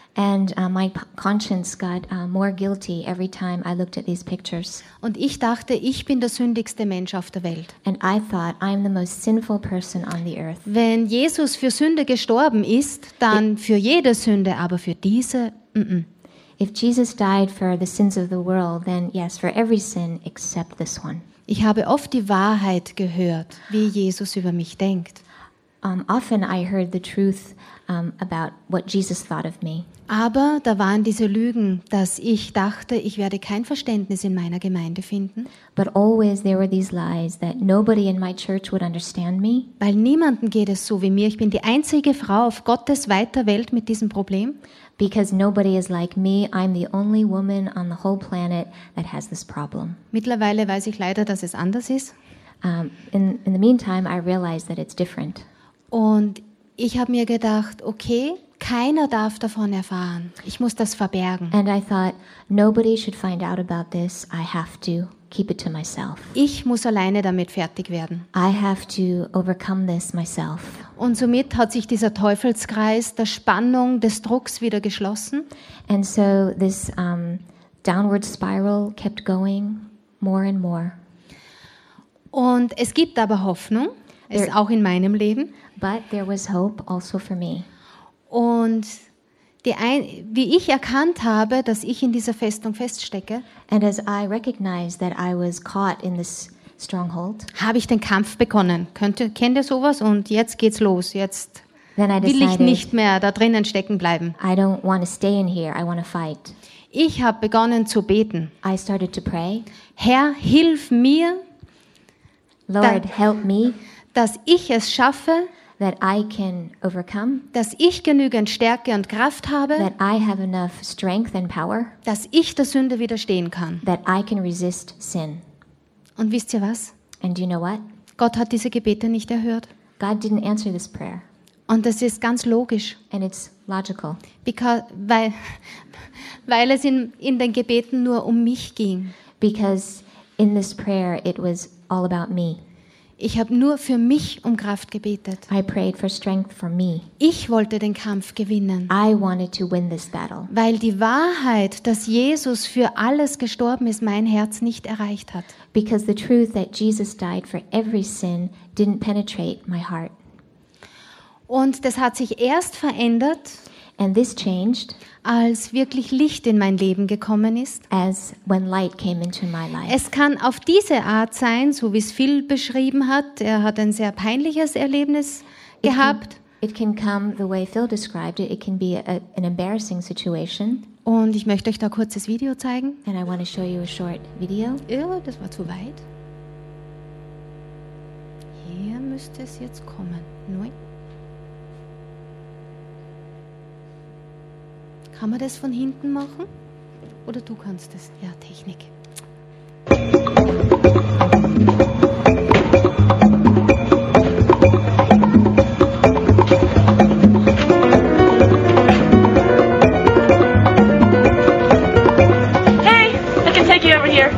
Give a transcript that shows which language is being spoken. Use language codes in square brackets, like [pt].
[en] And my conscience got more guilty every time I looked at these pictures. [de] Und ich dachte, ich bin der sündigste Mensch auf der Welt. [en] And I thought I'm the most sinful person on the earth. [de] Wenn Jesus für Sünde gestorben ist, dann für jede Sünde, aber für diese. Mm-mm. [en] If Jesus died for the sins of the world, then yes, for every sin except this one. [de] Ich habe oft die Wahrheit gehört, wie Jesus über mich denkt. [en] Often I heard the truth about what Jesus thought of me. [de] Aber da waren diese Lügen, dass ich dachte, ich werde kein Verständnis in meiner Gemeinde finden. [en] But always there were these lies that nobody in my church would understand me. [de] Weil niemanden geht es so wie mir. Ich bin die einzige Frau auf Gottes weiter Welt mit diesem Problem. [en] Because nobody is like me. I'm the only woman on the whole planet that has this problem. [de] Mittlerweile weiß ich leider, dass es anders ist. [en] In the meantime, I realize that it's different. [de] Und ich habe mir gedacht, okay, keiner darf davon erfahren. Ich muss das verbergen. [en] And I thought, nobody should find out about this. I have to keep it to myself. [de] Ich muss alleine damit fertig werden. [en] I have to overcome this myself. [de] Und somit hat sich dieser Teufelskreis der Spannung, des Drucks wieder geschlossen. [en] And so this downward spiral kept going more and more. [de] Und es gibt aber Hoffnung, ist auch in meinem Leben. [en] But there was hope also for me. [de] Und wie ich erkannt habe, dass ich in dieser Festung feststecke, [en] and as I recognized that I was caught in this stronghold, [de] habe ich den Kampf begonnen. Kennt ihr sowas? Und jetzt geht's los. Jetzt will ich nicht mehr da drinnen stecken bleiben. [en] I don't want to stay in here. I want to fight. [de] Ich habe begonnen zu beten. [en] I started to pray. [de] Herr, hilf mir. [en] Lord, help me. [de] Dass ich es schaffe, [en] that I can overcome, [de] dass ich genügend Stärke und Kraft habe, [en] that I have enough strength and power, [de] dass ich der Sünde widerstehen kann, [en] that I can resist sin. [de] Und wisst ihr was? [en] And you know what? [de] Gott hat diese Gebete nicht erhört. [en] God didn't answer this prayer. [de] Und das ist ganz logisch. [en] And it's logical. [de] Weil es in den Gebeten nur um mich ging. [en] Because in this prayer it was all about me. [de] Ich habe nur für mich um Kraft gebetet. [en] I prayed for strength for me. [de] Ich wollte den Kampf gewinnen. [en] I wanted to win this battle. [de] Weil die Wahrheit, dass Jesus für alles gestorben ist, mein Herz nicht erreicht hat. [en] Because the truth that Jesus died for every sin didn't penetrate my heart. [de] Und das hat sich erst verändert, [en] and this changed, [de] als wirklich Licht in mein Leben gekommen ist. [en] As when light came into my life. [de] Es kann auf diese Art sein, so wie es Phil beschrieben hat. Er hat ein sehr peinliches Erlebnis gehabt. [en] It can come the way Phil described it. It can be an embarrassing situation. [de] Und ich möchte euch da kurzes Video zeigen. [en] And I want to show you a short video. [de] Ja, das war zu weit. Hier müsste es jetzt kommen. Neu. Kann man das von hinten machen? Oder du kannst das? Ja, Technik. [en] Hey, I can take you over here.